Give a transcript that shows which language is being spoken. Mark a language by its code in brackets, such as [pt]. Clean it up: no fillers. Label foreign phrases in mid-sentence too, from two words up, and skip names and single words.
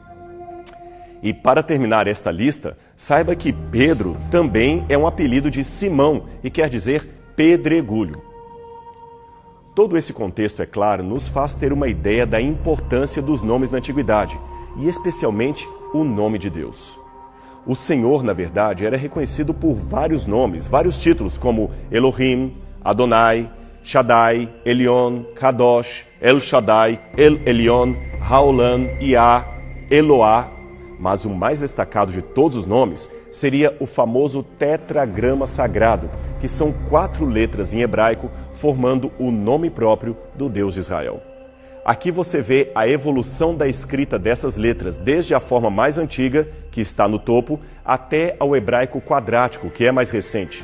[pt] E para terminar esta lista, saiba que Pedro também é um apelido de Simão e quer dizer pedregulho. Todo esse contexto, é claro, nos faz ter uma ideia da importância dos nomes na antiguidade, e especialmente o nome de Deus. O Senhor, na verdade, era reconhecido por vários nomes, vários títulos, como Elohim, Adonai, Shaddai, Elion, Kadosh, El Shaddai, El Elyon, Haolam, Iá, Eloá. Mas o mais destacado de todos os nomes seria o famoso tetragrama sagrado, que são 4 letras em hebraico, formando o nome próprio do Deus de Israel. Aqui você vê a evolução da escrita dessas letras, desde a forma mais antiga, que está no topo, até ao hebraico quadrático, que é mais recente.